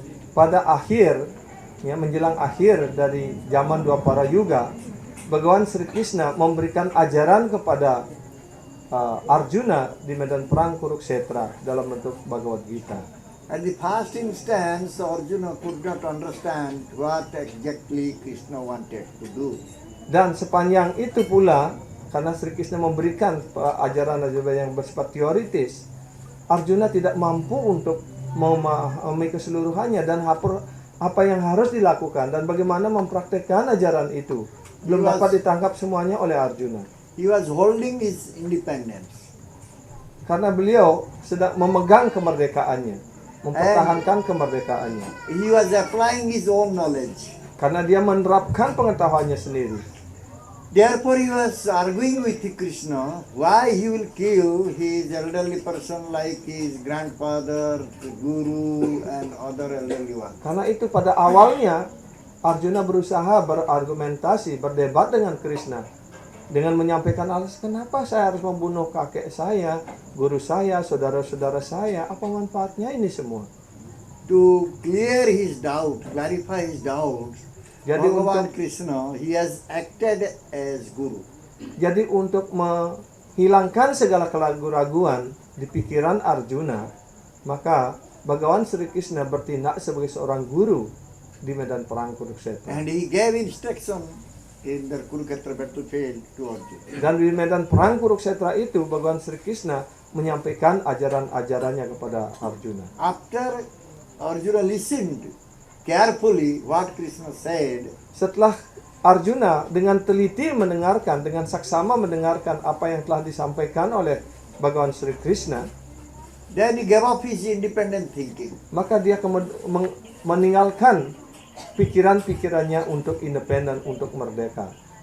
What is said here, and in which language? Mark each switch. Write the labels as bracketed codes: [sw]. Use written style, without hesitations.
[id] Pada akhir, ya, menjelang akhir dari zaman Dwapara Yuga, Bhagawan Sri Krishna memberikan ajaran kepada Arjuna di medan perang Kurukshetra dalam bentuk Bhagavad Gita. [en] At the first instance, Arjuna could not understand what exactly Krishna wanted to do. [id] Dan sepanjang itu pula, karena Sri Krishna memberikan ajaran-ajaran yang bersifat teoritis, Arjuna tidak mampu untuk memahami keseluruhannya dan apa yang harus dilakukan dan bagaimana mempraktekkan ajaran itu. Belum dapat ditangkap semuanya oleh Arjuna. [en] He was holding his independence. [id] Karena beliau sedang memegang kemerdekaannya, mempertahankan kemerdekaannya. [en] He was applying his own knowledge. [id] Karena dia menerapkan pengetahuannya sendiri. [en] Therefore he was arguing with Krishna why he will kill his elderly person like his grandfather, the guru and other elderly one. [id] Karena itu pada awalnya Arjuna berusaha berargumentasi, berdebat dengan Krishna dengan menyampaikan alasan kenapa saya harus membunuh kakek saya, guru saya, saudara-saudara saya, apa manfaatnya ini semua? [en] To clear his doubt, clarify his doubt, [id] Jadi Bhagavan untuk [en] Krishna, he has acted as guru. [id] Jadi untuk menghilangkan segala keraguan, di pikiran Arjuna, maka Bhagawan Sri Krishna bertindak sebagai seorang guru di medan perang Kurukshetra. [en] And he gave instruction in the Kurukshetra battlefield to Arjuna. [id] Dan di medan perang Kurukshetra itu Bhagawan Sri Krishna menyampaikan ajaran-ajarannya kepada Arjuna. [en] After Arjuna listened carefully what Krishna said, [id] Setelah Arjuna dengan teliti mendengarkan, dengan saksama mendengarkan apa yang telah disampaikan oleh Bhagawan Sri Krishna, [en] then he gave up his independent thinking. [id] maka dia meninggalkan pikiran-pikirannya untuk independen, untuk merdeka.